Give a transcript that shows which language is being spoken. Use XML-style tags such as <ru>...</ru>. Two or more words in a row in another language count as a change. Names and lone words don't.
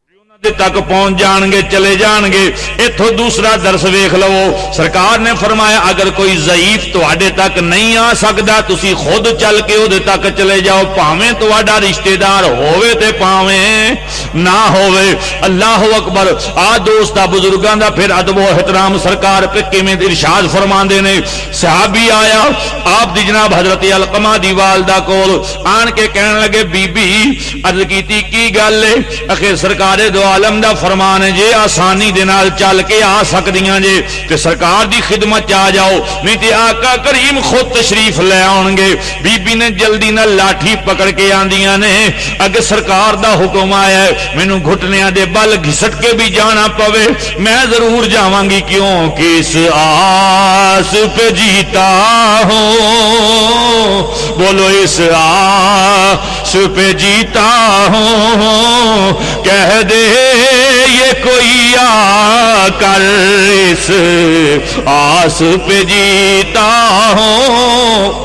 <pa>تک پہنچ جان گے چلے جان گے. اتھوں دوسرا درس ویکھ لو. سرکار نے فرمایا اگر کوئی ضعیف تواڈے تک نہیں آ سکدا تسی خود چل کے اودے تک چلے جاؤ بھاویں تواڈا رشتہ دار ہووے تے بھاویں نہ ہووے. اللہ اکبر. آ دوستا بزرگاں دا پھر ادب و احترام سرکار پہ کیویں ارشاد فرماندے نے. صحابی آیا آپ دی جناب حضرت علقمہ دی والدہ کول آن کے کہن لگے بی بی عرض کیتی کی گل ہے؟ اخے سرکار دو عالم دا فرمان ہے جے آسانی دے نال چل کے آ سکدیاں جے تے سرکار دی خدمت آ جاؤ نہیں تے آقا کریم خود تشریف لے آن گے. بی بی نے جلدی نال لاٹھی پکڑ کے آندیاں نے اگے سرکار دا حکم آیا ہے مینوں گھٹنیاں دے بل گھسٹ کے بھی جانا پوے میں ضرور جاواں گی</pa> <ur>کیونکہ اس آس پہ جیتا ہوں. بولو اس آس پہ جیتا ہوں. کہہ دے یہ کوئی آ کر اس آس پہ جیتا ہوں.</ur>